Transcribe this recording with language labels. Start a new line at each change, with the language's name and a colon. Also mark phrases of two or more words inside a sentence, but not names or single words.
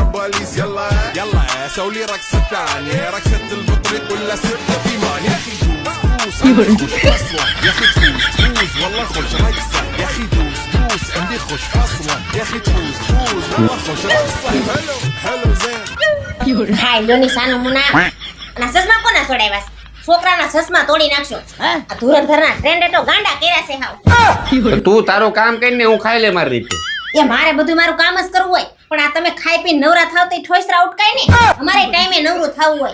Arabic: بوليس يلا يلا سوي لي رقصة ثانية رقصة البطريق ولا سرقة في مان يا أخي دوس فصلة يا أخي تفوز والله خوش رقصة يا أخي دوس عندي خوش فصلة يا أخي تفوز والله خوش رقصة حلو زين
Gujarati: હાય લો નિશાનો મુના અને સસમા કોના છોડાવ્યા છોકરાના સસમા તોડી નાખશો આ ધુરંધરના ટ્રેન્ડે તો ગાંડા કર્યા છે હાવ તું તારું કામ કરીને હું ખાઈ લે મારી રીતે એ મારે બધું મારું કામ જ કરવું હોય પણ આ તમે ખાઈ પી નવરા થાવ તો ઠોસરા ઉટકાય ને અમારે ટાઈમે નવરું થાવું હોય